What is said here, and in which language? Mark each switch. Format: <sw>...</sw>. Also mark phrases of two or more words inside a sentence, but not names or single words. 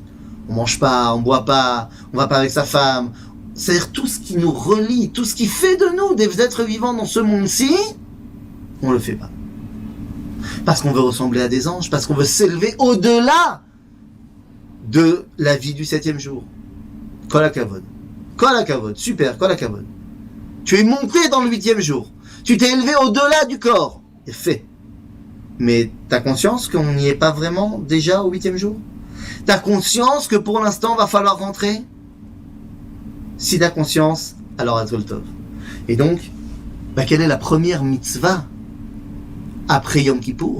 <fr>On mange pas, on boit pas, on va pas avec sa femme. C'est-à-dire tout ce qui nous relie, tout ce qui fait de nous des êtres vivants dans ce monde-ci, on le fait pas. Parce qu'on veut ressembler à des anges, parce qu'on veut s'élever au-delà de la vie du 7e jour.</fr> <he>כל הכבוד. כל הכבוד, super, כל הכבוד.</he> <fr>Tu es monté dans le 8e jour. Tu t'es élevé au-delà du corps. C'est fait. Mais t'as conscience qu'on n'y est pas vraiment déjà au 8e jour? T'as conscience que pour l'instant, va falloir rentrer? Si t'as conscience, alors</fr> <he>הכל טוב.</he> <fr>Et donc, quelle est la première mitzvah après Yom Kippour?</fr>